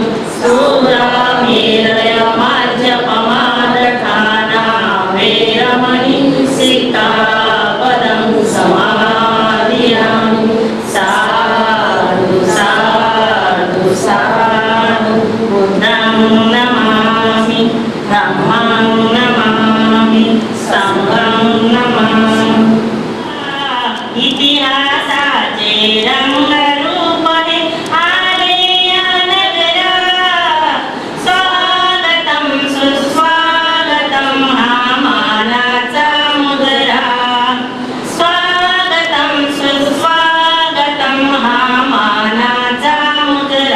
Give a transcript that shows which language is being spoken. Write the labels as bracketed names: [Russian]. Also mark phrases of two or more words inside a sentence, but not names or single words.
[Pali] सूरामेरय मार्जपमादठाना वेरमणि सिक्खापदं समादियामि. साधु साधु साधु. बुद्धं नमामि, धम्मं नमामि, संघं नमामि. [Marathi] इतिहासाचे रंगरूप हे आलेया नगरा. स्वागतं सुस्वागतं हा मानाचा मुद्रा. स्वागतं सुस्वागतं हा मानाचा मुद्रा.